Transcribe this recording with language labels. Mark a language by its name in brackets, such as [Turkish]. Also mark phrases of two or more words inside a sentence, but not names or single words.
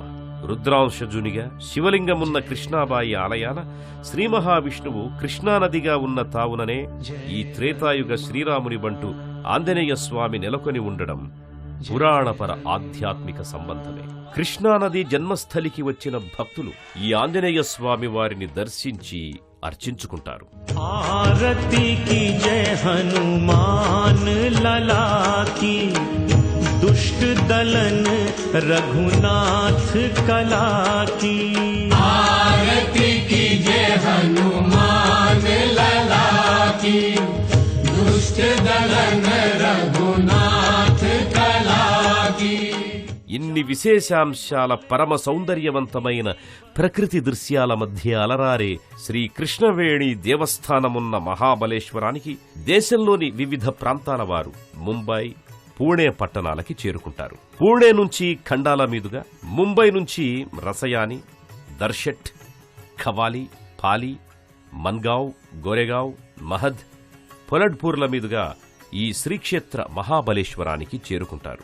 [Telugu] రుద్రాంశజునిగా శివలింగమున్న కృష్ణాబాయి ఆలయాన శ్రీ మహావిష్ణువు కృష్ణానదిగా ఉన్న తావుననే ఈ త్రేతాయుగ శ్రీరాముని బంటు ఆంజనేయ స్వామి నెలకొని ఉండడం పురాణపర ఆధ్యాత్మిక సంబంధమే. కృష్ణానది జన్మస్థలికి వచ్చిన భక్తులు ఈ ఆంజనేయ స్వామి వారిని దర్శించి అర్చించుకుంటారు. [Hindi] आरती कि जय हनुमान लला कि दुष्ट दलन रघुनाथ कला की आरती की जय हनुमान लला की दुष्ट दलन रघुनाथ कला की. [Telugu] ఇన్ని విశేషాంశాల పరమ సౌందర్యవంతమైన ప్రకృతి దృశ్యాల మధ్య అలరారే శ్రీ కృష్ణవేణి దేవస్థానమున్న మహాబలేశ్వరానికి దేశంలోని వివిధ ప్రాంతాల వారు ముంబై, పూణే పట్టణాలకి చేరుకుంటారు. పూణే నుంచి ఖండాల మీదుగా, ముంబై నుంచి రసయాని, దర్శెట్, ఖవాలి, పాలి, మన్గావ్, గోరేగావ్, మహద్, పొలడ్పూర్ల మీదుగా ఈ శ్రీక్షేత్ర మహాబలేశ్వరానికి చేరుకుంటారు.